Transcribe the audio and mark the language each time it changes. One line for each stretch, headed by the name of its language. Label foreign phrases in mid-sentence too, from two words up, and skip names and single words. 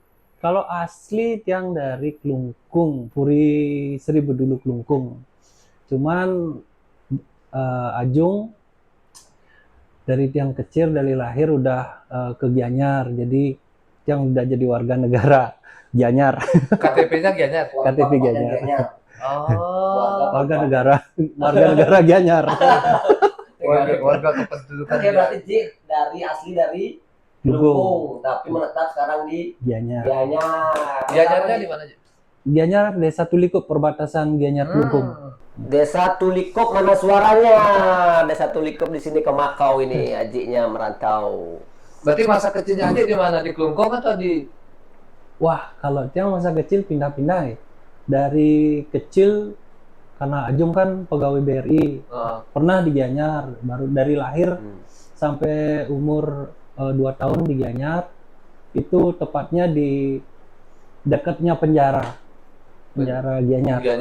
Indonesian: Kalau asli tiang dari Klungkung, Puri Seribu Dulu Klungkung. Cuman Ajung dari tiang kecil dari lahir udah ke Gianyar, jadi tiang udah jadi warga negara Gianyar. KTP-nya Gianyar. KTP Gianyar. Oh. Warga negara Gianyar. Warga kependudukan. Oke, berarti Ji asli dari Klungkung, Klungkung, tapi menetap sekarang di Gianyar. Gianyar. Gianyarnya di mana, Ji? Gianyar Desa Tulikup, perbatasan Gianyar Klungkung. Desa Tulikop, mana suaranya? Desa Tulikop di sini ke Makau ini, ajinya merantau. Berarti masa kecilnya Aji di mana? Di Klungkung atau di Wah, kalau tiang masa kecil pindah-pindah ya. Dari kecil karena Ajung kan pegawai BRI, pernah di Gianyar, baru dari lahir sampai umur 2 tahun di Gianyar, itu tepatnya di dekatnya penjara Gianyar.